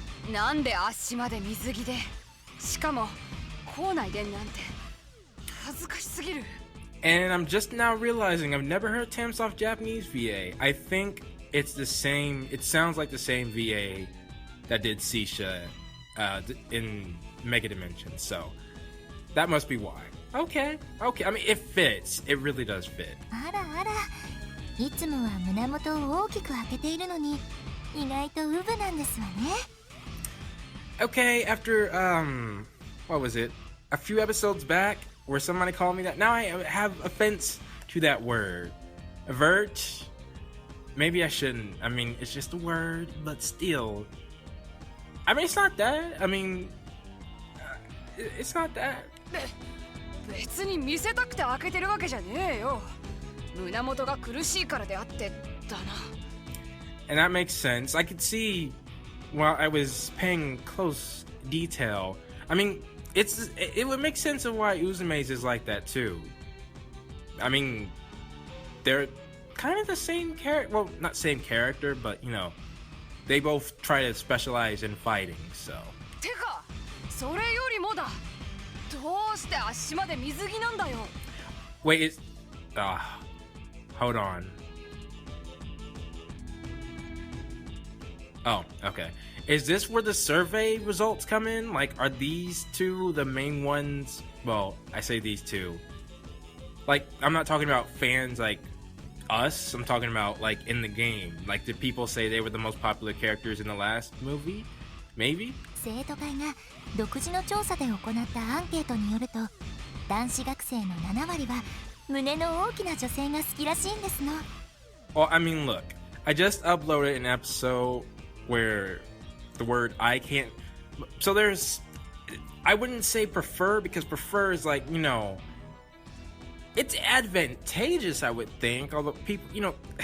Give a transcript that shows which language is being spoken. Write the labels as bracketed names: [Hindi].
[Japanese] なんで足まで水着で、しかも校内でなんて恥ずかしすぎる。 [English] And I'm just now realizing I've never heard Tamoft Japanese VA. I think it's the same. It sounds like the same VA that did Sisha in MegaTagmension. So that must be why. Okay. I mean, it fits. It really does fit. [Japanese] あらあら、いつもは胸元を大きく開けているのに、意外とウブなんですわね。 [English] Okay, after what was it? A few episodes back, where somebody called me that. Now I have offense to that word. Vert. Maybe I shouldn't. I mean, it's just a word, but still. I mean, it's not that. I mean, it's not that. [Japanese] 別に見せたくて開けてるわけじゃねえよ。胸元が苦しいからであってだな。 [English] And that makes sense. I could see while I was paying close detail. I mean, it would make sense of why Uzume's is like that too. I mean, they're kind of the same character. Well, not same character, but you know, they both try to specialize in fighting. So. [Japanese] てか、それよりもだ。どうして足まで水着なんだよ。 [English] Wait, hold on. Oh, okay. Is this where the survey results come in? Like, are these two the main ones? Well, I say these two. Like, I'm not talking about fans like us. I'm talking about, like, in the game. Like, did people say they were the most popular characters in the last movie? Maybe? [Japanese] 生徒会が独自の調査で行ったアンケートによると、男子学生の7割は胸の大きな女性が好きらしいんですの。 [English] Well, I mean, look. I just uploaded an episode where the word I can't. So there's. I wouldn't say prefer, because prefer is like, you know. It's advantageous, I would think. Although people, you know.